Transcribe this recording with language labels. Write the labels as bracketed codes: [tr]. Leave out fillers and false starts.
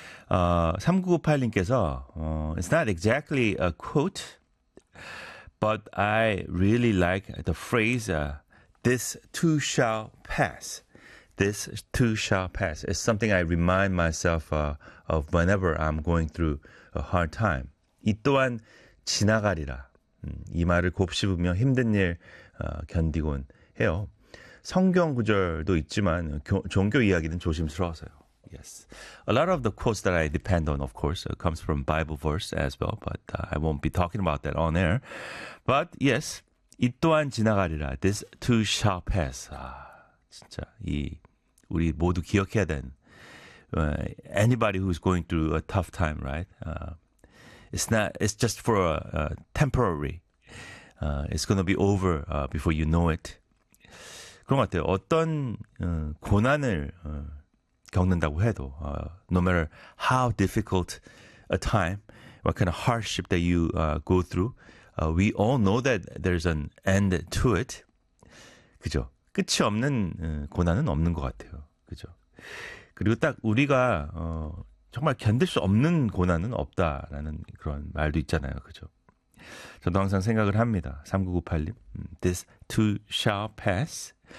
[ko] 3998님께서 [en] it's not exactly a quote, but I really like the phrase "This too shall pass." This too shall pass. It's something I remind myself of whenever I'm going through a hard time. [ko] 이 또한 지나가리라. 이 말을 곱씹으며 힘든 일 견디곤 해요. 성경 구절도 있지만 종교 이야기는 조심스러워서요. [en] Yes. A lot of the quotes that I depend on, of course, comes from Bible verse as well, but I won't be talking about that on air. But yes, [ko] 이 또한 지나가리라. [en] This too shall pass. [ko] 아, 진짜 이 우리 모두 기억해야 된 [en] anybody who's going through a tough time, right? It's just for a temporary. It's going to be over before you know it. [ko] 그런 것 같아요. 어떤 고난을 겪는다고 해도 [en] no matter how difficult a time, what kind of hardship that you go through, we all know that there's an end to it. [ko] 그죠? 끝이 없는 고난은 없는 것 같아요. 그죠? 그리고 딱 우리가 정말 견딜 수 없는 고난은 없다라는 그런 말도 있잖아요. 그죠? 저도 항상 생각을 합니다. [en] 3998님. This too shall pass.